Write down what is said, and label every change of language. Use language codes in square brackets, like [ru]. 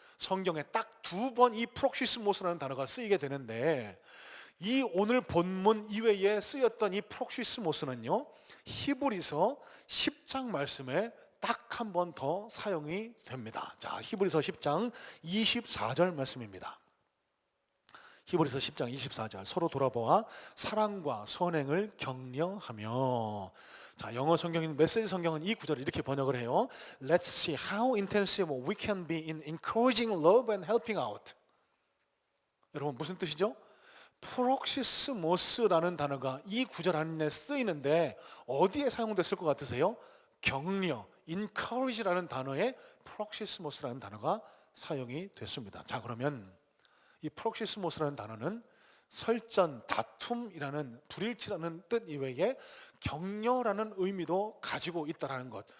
[ko] 성경에 딱 두 번 이 프록시스모스라는 단어가 쓰이게 되는데, 이 오늘 본문 이외에 쓰였던 이 프록시스모스는요, 히브리서 10장 말씀에 딱 한 번 더 사용이 됩니다. 자, 히브리서 10장 24절 말씀입니다. 히브리서 10장 24절, 서로 돌아보아 사랑과 선행을 격려하며. 자, 영어 성경인 메시지 성경은 이 구절을 이렇게 번역을 해요. [en] Let's see how intensive we can be in encouraging love and helping out. [ko] 여러분, 무슨 뜻이죠? 프록시스모스라는 단어가 이 구절 안에 쓰이는데 어디에 사용됐을 것 같으세요? 격려, encourage라는 단어에 프록시스모스라는 단어가 사용이 됐습니다. 자, 그러면 이 프록시스모스라는 단어는 설전, 다툼이라는, 불일치라는 뜻 이외에 격려라는 의미도 가지고 있다는 것.